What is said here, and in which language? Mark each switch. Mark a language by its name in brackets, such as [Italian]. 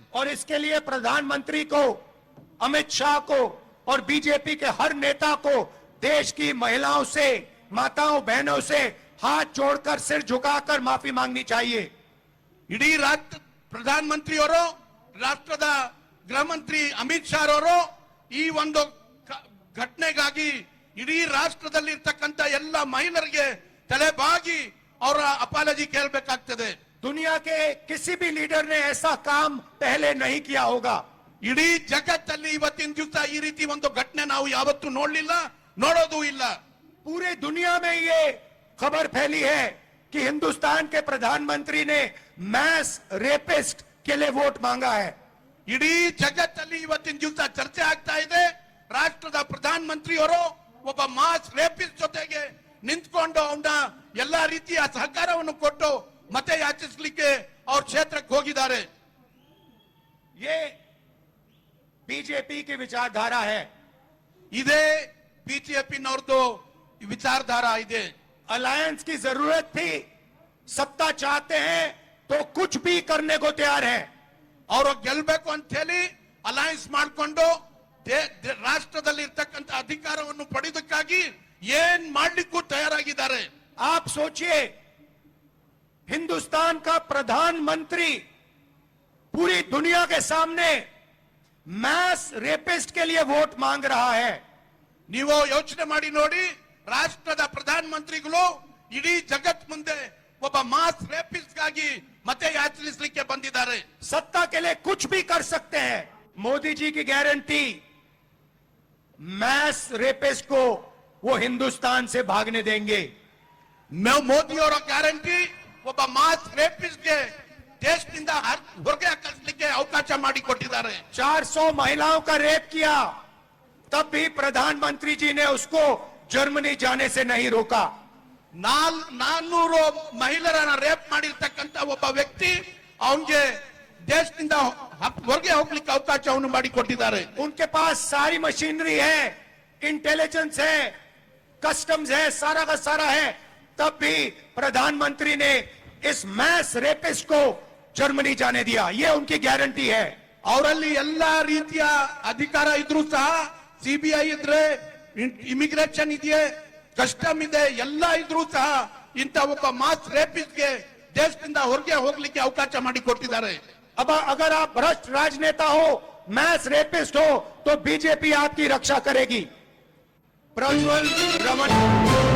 [Hindi] और इसके लिए प्रधानमंत्री को, अमित शाह को और बीजेपी के हर नेता को देश की महिलाओं से, माताओं बहनों से हाथ जोड़कर सिर झुकाकर माफी मांगनी चाहिए। [Kannada] ಇಡೀ ರಾಷ್ಟ್ರ ಪ್ರಧಾನಮಂತ್ರಿಯವರು, ರಾಷ್ಟ್ರದ ಗೃಹ ಮಂತ್ರಿ ಅಮಿತ್ ಶಾ ಅವರು ಈ ಒಂದು ಘಟನೆಗಾಗಿ ಇಡೀ ರಾಷ್ಟ್ರದಲ್ಲಿ ಇರ್ತಕ್ಕಂಥ ಎಲ್ಲ ಮಹಿಳೆಯರಿಗೆ ತಲೆಬಾಗಿ ಅವರ ಅಪಾಲಜಿ ಕೇಳಬೇಕಾಗ್ತದೆ. [Hindi] दुनिया के किसी भी लीडर ने ऐसा काम पहले नहीं किया होगा। [Kannada] ಇಡೀ ಜಗತ್ತಲ್ಲಿ ಇವತ್ತಿನ ದಿವಸ ಈ ರೀತಿ ಒಂದು ಘಟನೆ ನಾವು ಯಾವತ್ತೂ ನೋಡಲಿಲ್ಲ, ನೋಡೋದು ಇಲ್ಲ. [Hindi] पूरे दुनिया में ये खबर फैली है कि हिंदुस्तान के प्रधानमंत्री ने मैस रेपिस्ट के लिए वोट मांगा है। [Kannada] ಇಡೀ ಜಗತ್ತಲ್ಲಿ ಇವತ್ತಿನ ದಿವಸ ಚರ್ಚೆ ಆಗ್ತಾ ಇದೆ. ರಾಷ್ಟ್ರದ ಪ್ರಧಾನಮಂತ್ರಿಯವರು ಒಬ್ಬ ಮಾಸ್ ರೇಪಿಸ್ಟ್ ಜೊತೆಗೆ ನಿಂತ್ಕೊಂಡು ಅವನ ಎಲ್ಲಾ ರೀತಿಯ ಸಹಕಾರವನ್ನು ಕೊಟ್ಟು ಮತ ಯಾಚಿಸಲಿಕ್ಕೆ ಅವ್ರ ಕ್ಷೇತ್ರಕ್ಕೆ ಹೋಗಿದ್ದಾರೆ. [Hindi] ये बीजेपी की विचारधारा है। [Kannada] ಇದೇ ಬಿಜೆಪಿನವ್ರದ್ದು ವಿಚಾರಧಾರಾ ಇದೆ. [Hindi] अलायंस की जरूरत थी, सत्ता चाहते हैं तो कुछ भी करने को तैयार है। [Kannada] ಅವರು ಗೆಲ್ಬೇಕು ಅಂತ ಹೇಳಿ ಅಲಯನ್ಸ್ ಮಾಡಿಕೊಂಡು ರಾಷ್ಟ್ರದಲ್ಲಿ ಇರ್ತಕ್ಕಂಥ ಅಧಿಕಾರವನ್ನು ಪಡೆಯೋದಕ್ಕಾಗಿ ಏನ್ ಮಾಡ್ಲಿಕ್ಕೂ ತಯಾರಾಗಿದ್ದಾರೆ. [Hindi] आप सोचिए, हिंदुस्तान का प्रधानमंत्री पूरी दुनिया के सामने मैस रेपिस्ट के लिए वोट मांग रहा है। [Kannada] ನೀವು ಯೋಚನೆ ಮಾಡಿ ನೋಡಿ, ರಾಷ್ಟ್ರದ ಪ್ರಧಾನಮಂತ್ರಿಗಳು ಇಡೀ ಜಗತ್ ಮುಂದೆ ಒಬ್ಬ ಮಾಸ್ ರೇಪಿಸ್ಟ್ ಗಾಗಿ ಮತ ಯಾಚಿಸಲಿಕ್ಕೆ ಬಂದಿದ್ದಾರೆ. [Hindi] सत्ता के लिए कुछ भी कर सकते हैं। मोदी जी की गारंटी, मैस रेपिस्ट को वो हिंदुस्तान से भागने देंगे। [Kannada] ಮೋದಿ ಅವರ ಗ್ಯಾರಂಟಿ ಒಬ್ಬ ಮಾಸ್ ರೇಪಿಸ್ಟ್ಗೆ ದೇಶದಿಂದ ಹೊರಗೆ ಹಾಕಲಿಕ್ಕೆ ಅವಕಾಶ ಮಾಡಿಕೊಟ್ಟಿದ್ದಾರೆ. [Hindi] 400 महिलाओं का रेप किया, तब भी प्रधानमंत्री जी ने उसको जर्मनी जाने से नहीं रोका। [Kannada] 400 ಮಹಿಳೆಯರನ್ನ ರೇಪ್ ಮಾಡಿರ್ತಕ್ಕಂಥ ಒಬ್ಬ ವ್ಯಕ್ತಿ ಅವನಿಗೆ ದೇಶದಿಂದ ಹೊರಗೆ ಹೋಗ್ಲಿಕ್ಕೆ ಅವಕಾಶವನ್ನು ಮಾಡಿಕೊಟ್ಟಿದ್ದಾರೆ. [Hindi] उनके पास सारी मशीनरी है, इंटेलिजेंस है, कस्टम्स है, सारा का सारा है, तब भी प्रधानमंत्री ने इस मैस रेपिस्ट को जर्मनी जाने दिया। ये उनकी गारंटी है। [Kannada] ಅವರಲ್ಲಿ ಎಲ್ಲಾ ರೀತಿಯ ಅಧಿಕಾರ ಇದ್ರೂ ಸಹ, ಸಿಬಿಐ ಇದ್ರೆ, ಇಮಿಗ್ರೇಷನ್ ಇದೆಯೇ, ಕಸ್ಟಮ್ ಇದೆ, ಎಲ್ಲ ಇದ್ರೂ ಸಹ ಇಂಥ ಒಬ್ಬ ಮಾಸ್ ರೇಪಿಸ್ಟ್ಗೆ ದೇಶದಿಂದ ಹೊರಗೆ ಹೋಗ್ಲಿಕ್ಕೆ ಅವಕಾಶ ಮಾಡಿಕೊಟ್ಟಿದ್ದಾರೆ. [Hindi] अब अगर आप भ्रष्ट राजनेता हो, मैस रेपिस्ट हो, तो बीजेपी आपकी रक्षा करेगी। प्रज्वल रमन